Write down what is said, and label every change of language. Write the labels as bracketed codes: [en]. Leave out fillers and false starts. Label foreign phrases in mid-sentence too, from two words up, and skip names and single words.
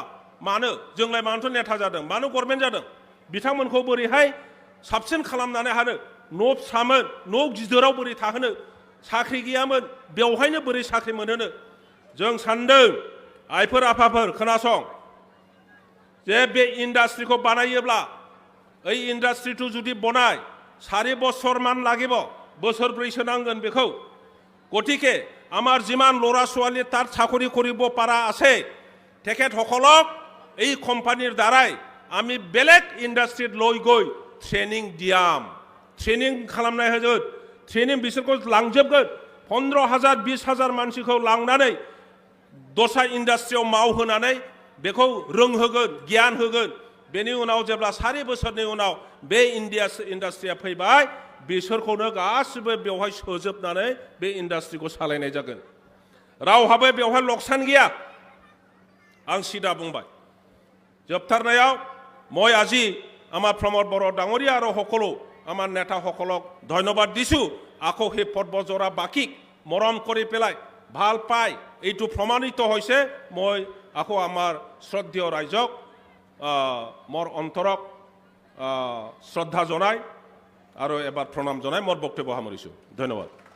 [brx] मानो जोंलाय मानोथ' नेथा जादों मानो गभर्नमेन्ट जादों बिथांमोनखौ बोरैहाय साबसिन खालामनानै हानो न' फिसामोन न' गिदिराव बोरै थाहोनो साख्रि गैयामोन बेवहायनो बोरै साख्रि मोनहोनो जों सान्दों आइफोर आफाफोर खोनासं जे बे इन्डास्ट्रिखौ बानायोब्ला ओइ इन्डास्ट्रिखौ जुदि [as] बनाय 4 বছৰ মান লাগিব বছৰब्रैसो [brx] नांगोन बेखौ [as] গতিকে আমাৰ যিমান ল'ৰা ছোৱালী তাত চাকৰি কৰিব পৰা আছে তেখেতসকলক এই কোম্পানীৰ দ্বাৰাই আমি বেলেগ ইণ্ডাষ্ট্ৰিত লৈ গৈ ট্ৰেনিং [brx] দিয়াম ট্ৰেনিং খালামनाय होगोन ट्रेनिं बिसोरखौ लांजोबगोन 15,000 20,000 मानसिखौ लांनानै दस्रा इन्डास्ट्रियाव मावहोनानै बेखौ रोंहोगोन गियान होगोन बेनि उनाव जेब्ला 4 बोसोरनि उनाव बे इन्डास्ट्रिया फैबाय बिसोरखौनो गासिबो बेवहाय सोजोबनानै बे इन्डास्ट्रिखौ सालायनाय जागोन रावहाबो बेवहाय लकसान गैया आं सिदा बुंबाय जोबथारनायाव [as] মই আজি আমাৰ প্ৰমোদ বড়ো ডাঙৰীয়া আৰু সকলো আমাৰ নেতাসকলক ধন্যবাদ দিছোঁ আকৌ সেই পদবজৰা বাকীক মৰম কৰি পেলাই ভাল পাই এইটো প্ৰমাণিত হৈছে মই আকৌ আমাৰ শ্ৰদ্ধেয় ৰাইজক মোৰ অন্তৰক শ্ৰদ্ধা জনাই আৰু এবাৰ প্ৰণাম জনাই মোৰ বক্তব্য সামৰিছোঁ ধন্যবাদ